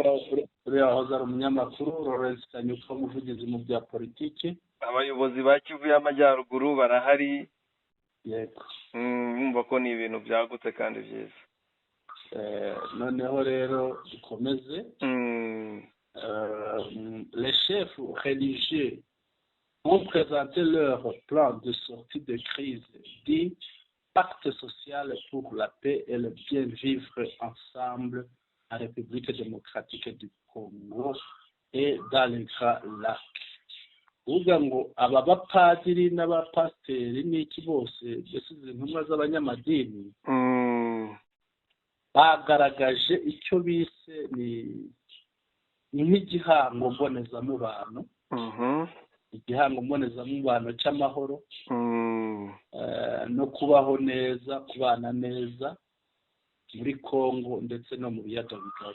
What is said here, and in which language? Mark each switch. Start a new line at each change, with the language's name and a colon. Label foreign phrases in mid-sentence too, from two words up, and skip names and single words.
Kinyarwanda: uriya wahoze ari umunyamakuru Lawrence Kanyuka, umuvugizi mu bya politiki, abayobozi ba Kivu y'Amajyaruguru barahari. yego, mwumva ko ni ibintu byagutse kandi byiza. noneho rero dukomeze.
French: Les chefs religieux ont présenté leur plan de sortie de crise dit pacte social pour la paix et le bien vivre ensemble en République démocratique du Congo et dans les Grands Lacs.
Kinyarwanda: uvuga ngo aba bapadiri n'abapasiteri n'iki bose mbese izi ntumwa z'abanyamadini bagaragaje icyo bise ni nk'igihango mbonezamubano, igihango mbonezamubano cy'amahoro no kubaho neza, kubana neza muri Congo ndetse no mu biyaga bigari.